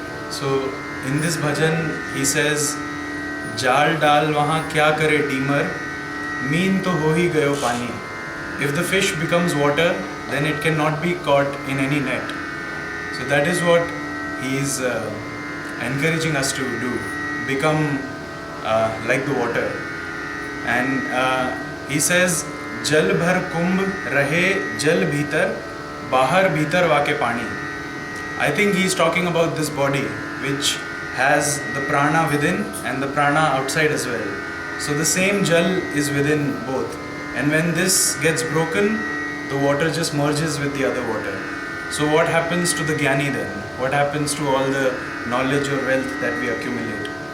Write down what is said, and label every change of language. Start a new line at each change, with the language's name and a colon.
English: So in this bhajan he says,
Hindi: जाल डाल वहाँ क्या करे डीमर, मीन तो हो ही गयो पानी.
English: If the fish becomes water, then it cannot be caught in any net. So that is what he is encouraging us to do, become like the water. And he says,
Hindi: जल भर कुंभ रहे जल भीतर, बाहर भीतर वाके पानी.
English: I think he is talking about this body which has the prana within and the prana outside as well. So the same jal is within both. And when this gets broken, the water just merges with the other water. So what happens to the Jnani then? What happens to all the knowledge or wealth that we accumulate?